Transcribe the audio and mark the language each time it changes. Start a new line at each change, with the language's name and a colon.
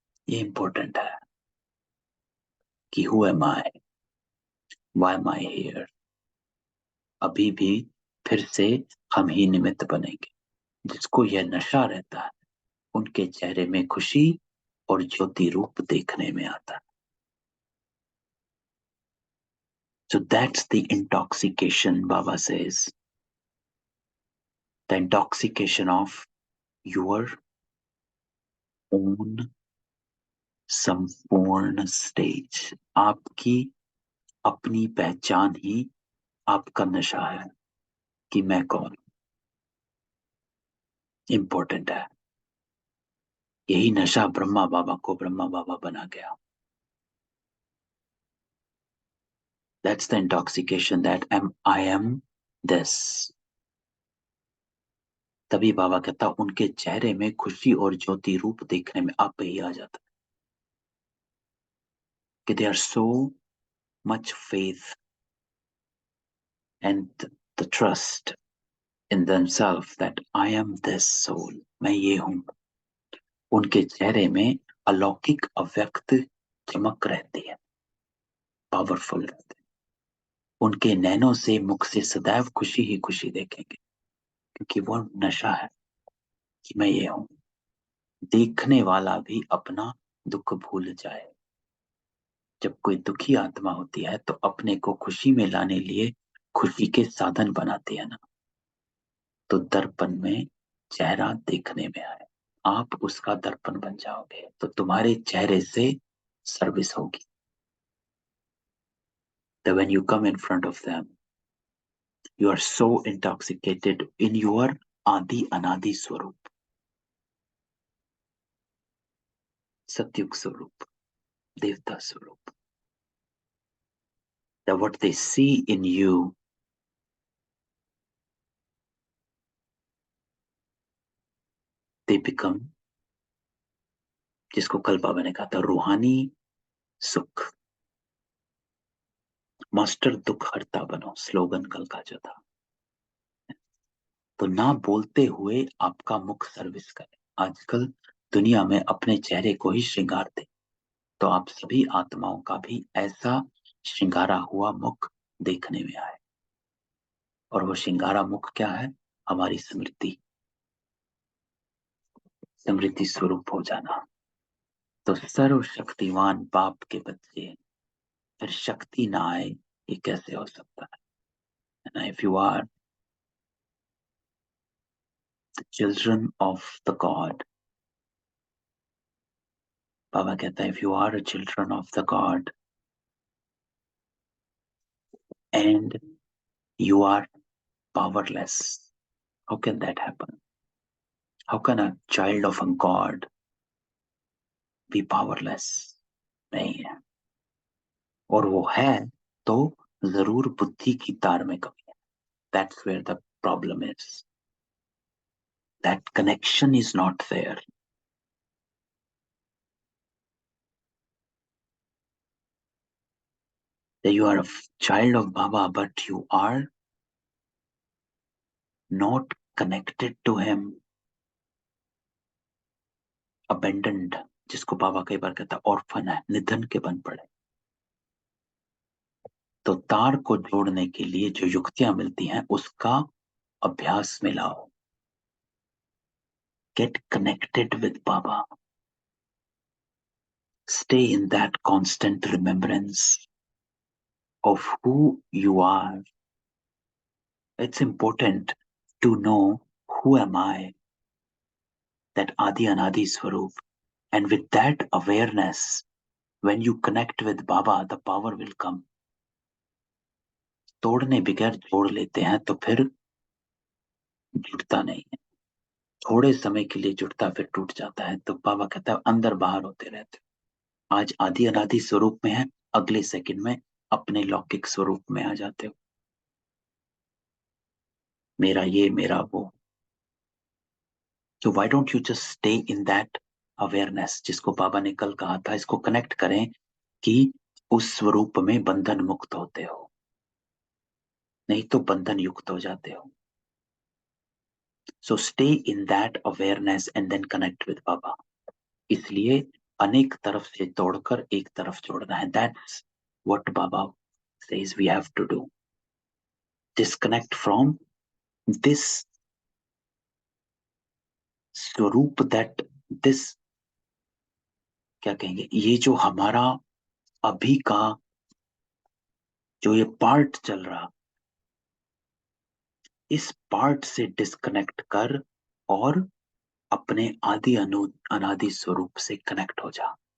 Hindi: ये इंपॉर्टेंट है कि
English: Who am I, why am I here.
Hindi: अभी भी फिर से हम ही निमित्त बनेंगे। जिसको यह नशा रहता है उनके चेहरे में खुशी और ज्योति रूप देखने में आता है।
English: So that's the intoxication, Baba says. The intoxication of your own
Hindi: संपूर्ण स्टेज। आपकी अपनी पहचान ही आपका नशा है कि मैं कौन। इंपॉर्टेंट है। यही नशा ब्रह्मा बाबा को ब्रह्मा बाबा बना गया।
English: That's the intoxication that I am this.
Hindi: तभी बाबा कहता उनके चेहरे में खुशी और ज्योति रूप देखने में आप ही आ जाता कि
English: they are so much faith and the trust in themselves that I am this soul,
Hindi: मैं ये हूं, उनके चेहरे में अलौकिक अव्यक्त चमक रहती है, पावरफुल रहते हैं। उनके नैनों से मुख से सदैव खुशी ही खुशी देखेंगे, क्योंकि वो नशा है कि मैं ये हूं। देखने वाला भी अपना दुख भूल जाए। जब कोई दुखी आत्मा होती है तो अपने को खुशी में लाने लिए खुशी के साधन बनाती है ना, तो दर्पण में चेहरा देखने में आए, आप उसका दर्पण बन जाओगे, तो तुम्हारे चेहरे से सर्विस होगी।
English: That when you come in front of them, you are so intoxicated in your
Hindi: आदि अनादि स्वरूप, सत्युग स्वरूप, देवता स्वरूप,
English: that what they see in you, they become,
Hindi: जिसको कल बाबा ने कहा था, रूहानी सुख। मास्टर दुख हरता बनो, स्लोगन कल का जो था। तो ना बोलते हुए आपका मुख सर्विस करे। आजकल दुनिया में अपने चेहरे को ही श्रृंगारते, तो आप सभी आत्माओं का भी ऐसा श्रृंगारा हुआ मुख देखने में आए। और वो श्रृंगारा मुख क्या है? हमारी स्मृति, स्मृति स्वरूप हो जाना। तो सर्वशक्तिवान बाप के बच्चे, फिर शक्ति ना आए, ये कैसे हो सकता है?
English: if you are the children of the god,
Hindi: बाबा कहता है,
English: If you are a children of the god and you are powerless, how can that happen? How can a child of a god be powerless?
Hindi: नहीं है। और वो है तो जरूर बुद्धि की तार में कमी है।
English: That's where the problem is. That connection is not there. That you are a child of Baba, but you are not connected to him.
Hindi: Abandoned, जिसको बाबा कई बार कहता है ऑर्फन है, निधन के बन पड़े। तो तार को जोड़ने के लिए जो युक्तियां मिलती हैं उसका अभ्यास में लाओ।
English: Get connected with Baba. Stay in that constant remembrance of who you are. It's important to know who am I, that Adi Anadi Swarup. And with that awareness, when you connect with Baba, the power will come.
Hindi: तोड़ने बगैर जोड़ लेते हैं तो फिर जुड़ता नहीं है। थोड़े समय के लिए जुड़ता फिर टूट जाता है। तो बाबा कहता है अंदर बाहर होते रहते हो। आज आदि अनादि स्वरूप में है, अगले सेकंड में अपने लौकिक स्वरूप में आ जाते हो। मेरा ये, मेरा वो।
English: So why don't you just stay in that awareness,
Hindi: जिसको बाबा ने कल कहा था, इसको कनेक्ट करें कि उस स्वरूप में बंधन मुक्त होते हो, नहीं तो बंधन युक्त हो जाते हो।
English: So stay in that awareness and then connect with Baba.
Hindi: इसलिए अनेक तरफ से तोड़कर एक तरफ जोड़ना है।
English: That's what Baba says we have to do. Disconnect from this
Hindi: स्वरूप,
English: that this,
Hindi: क्या कहेंगे, ये जो हमारा अभी का जो ये पार्ट चल रहा, इस पार्ट से डिस्कनेक्ट कर और अपने आदि अनादि स्वरूप से कनेक्ट हो जा।